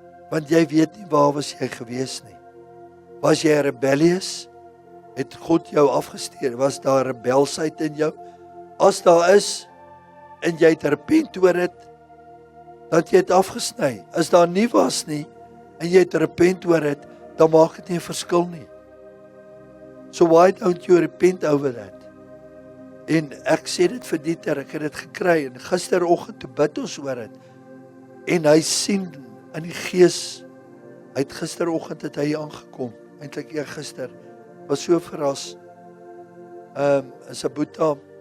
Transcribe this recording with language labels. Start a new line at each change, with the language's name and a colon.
Afrikaans: Want jy weet nie waar was jy gewees nie. Was jy rebellious? Het God jou afgestuur? Was daar rebelsheid in jou? As daar is, en jy het repent oor dit, dat jy het afgesny. As daar nie was nie, en jy het repent oor dit, dan maak dit nie 'n verskil nie.
English: So why don't you repent over that?
Afrikaans: En ek sê dit vir Dieter, ek het dit gekry, en gisteroggend toe bid ons oor dit, en hy sien in die Gees, gisteroggend het hy aangekom, eintlik gister, was so verras, is 'n boeta,